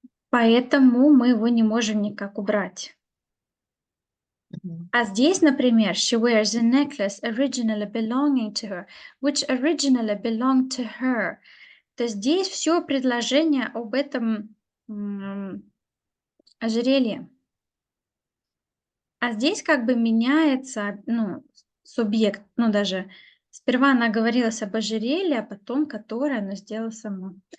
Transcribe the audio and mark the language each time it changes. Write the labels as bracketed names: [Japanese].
[Russian] Поэтому мы его не можем никак убрать. Мгм. А здесь, например, [English] she wears a necklace originally belonging to her, which originally belonged to her. [Russian] То здесь все предложение об этом ожерелье. А здесь как бы меняется, ну, субъект, ну, даже сперва она говорилась об ожерелье, а потом которое она сделала сама.